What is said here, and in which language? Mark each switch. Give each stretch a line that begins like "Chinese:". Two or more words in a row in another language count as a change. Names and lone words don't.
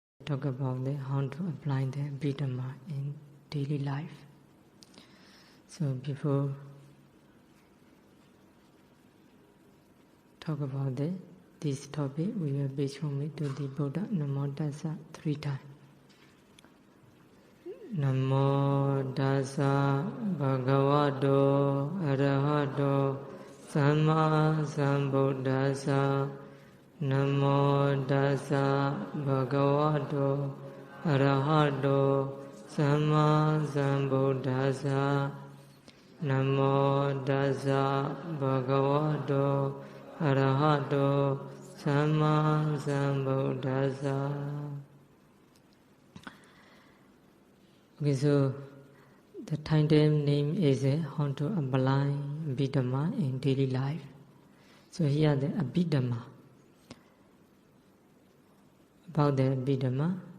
English: talk about how to apply the Abhidhamma in daily life. So before talk about this topic, we will pay homage to the Buddha.
Pali: Namo Tassa
English: 3 times.
Pali: Namo Tassa Bhagavato Arahato Samma Sambuddhassa. Namo Tassa Bhagavato Arahato Samma Sambuddhassa. Namo Tassa Bhagavato Arahato Samma Sambuddhassa.
English: Okay, so the title name is how to apply Abhidhamma in daily life. So here the Abhidhamma. About the Abhidhamma.